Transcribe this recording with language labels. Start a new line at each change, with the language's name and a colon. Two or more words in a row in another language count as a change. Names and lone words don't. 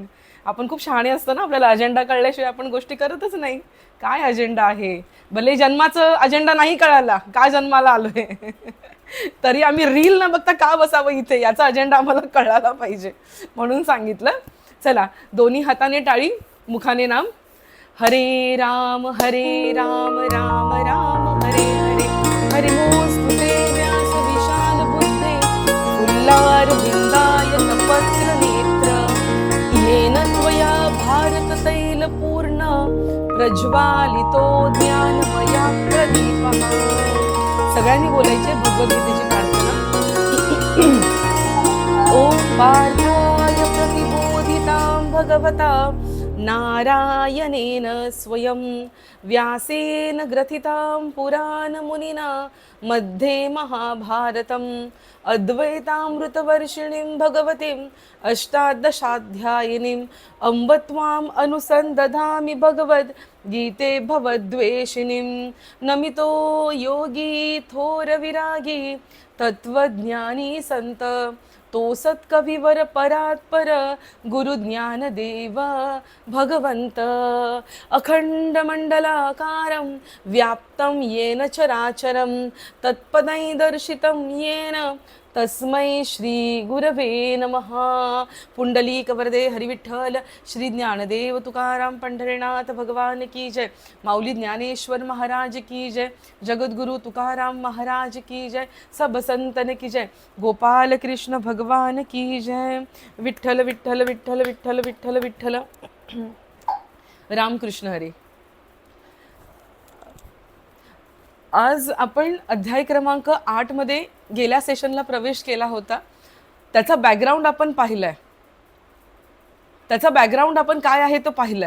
Marathi: आपण खूप शहाणे असतो ना, आपल्याला अजेंडा कळल्याशिवाय आपण गोष्टी करतच नाही. काय अजेंडा आहे, भले जन्माचं अजेंडा नाही कळाला, का जन्माला आलोय तरी आम्ही रील न बघता का बसावं इथे, याचा अजेंडा आम्हाला कळायला पाहिजे, म्हणून सांगितलं. चला, दोन्ही हाताने टाळी, मुखाने नाम.
Sanskrit: हरे राम राम राम हरे हरे, हरे नमोस्तुते व्यास विशाल बुद्धे, फुल्लार बिंदाय पत्र नेत्र, येन त्वया भारत तैल पूर्ण, प्रज्वालितो ज्ञानमया प्रदीपः.
Marathi: सगळ्यांनी बोलायचे भगवद्गीतेची प्रार्थना.
Sanskrit: ओम पार्थाय प्रतिबोधितां भगवता नारायणेन स्वयं, व्यासेन ग्रथितां पुराणमुनिना मध्ये महाभारतम्, अद्वैतामृतवर्षिणीं भगवतीम् अष्टादशाध्यायिनीम्, अम्ब त्वाम् अनुसन्दधामि भगवद्गीते भवद्वेषिणीं.
Marathi: नमितो योगी थोर विरागी, तत्वज्ञानी संत, तो सत्कविवर परात्पर, गुरु ज्ञानदेव भगवंत.
Sanskrit: अखंड मंडलाकारं व्याप्तं येन चराचरं, तत्पदै दर्शितं येन तस्मै श्री गुरवे नमः.
Marathi: पुंडलीक वरदे हरिविठ्ठल श्री ज्ञानदेव तुकाराम पंढरीनाथ भगवान
Hindi: की जय.
Marathi: माऊली ज्ञानेश्वर महाराज
Hindi: की जय.
Marathi: जगद्गुरु तुकाराम महाराज
Hindi: की जय. सब संतन की जय. गोपाल कृष्ण भगवान की जय.
Marathi: विठ्ठल विठ्ठल विठ्ठल विठ्ठल विठ्ठल विठ्ठल. रामकृष्ण हरी. आज आपण अध्याय क्रमांक 8 मध्ये गेल्या सेशनला प्रवेश केला होता. त्याचा बॅकग्राऊंड आपण पाहिलाय, त्याचा बॅकग्राऊंड आपण काय आहे तो पाहिलाय.